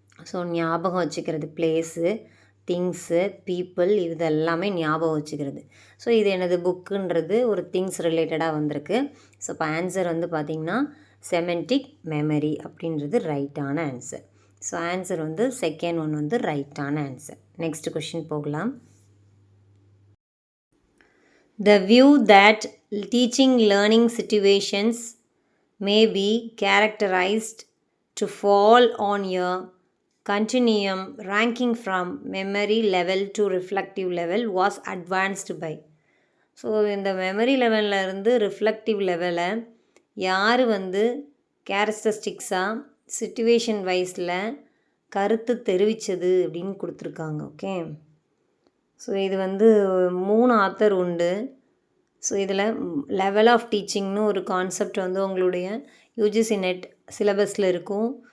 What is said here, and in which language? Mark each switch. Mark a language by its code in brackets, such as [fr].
[ta] So ஞாபகம் வச்சுக்கிறது, place, things, people, இது எல்லாமே ஞாபகம் வச்சுக்கிறது. ஸோ இது எனது புக்குன்றது ஒரு திங்ஸ் ரிலேட்டடாக வந்திருக்கு. ஸோ இப்போ ஆன்சர் வந்து பார்த்திங்கன்னா செமெண்டிக் மெமரி அப்படின்றது ரைட்டான ஆன்சர். ஸோ ஆன்சர் வந்து செகண்ட் ஒன் வந்து ரைட்டான ஆன்சர். நெக்ஸ்ட் கொஷின் போகலாம். [en] The view that teaching learning situations may be characterized to fall on a continuum ranking from memory level to reflective level was advanced by. [ta] So இந்த memory லெவலில் இருந்து reflective லெவலை யார் வந்து கேரக்டரிஸ்டிக்ஸாக situation வைஸில் கருத்து தெரிவித்தது அப்படின்னு கொடுத்துருக்காங்க. ஓகே. ஸோ இது வந்து 3 ஆத்தர் உண்டு. ஸோ இதில் லெவல் ஆஃப் டீச்சிங்னு ஒரு கான்செப்ட் வந்து உங்களுடைய யூஜிசி நெட் சிலபஸில் இருக்கும்.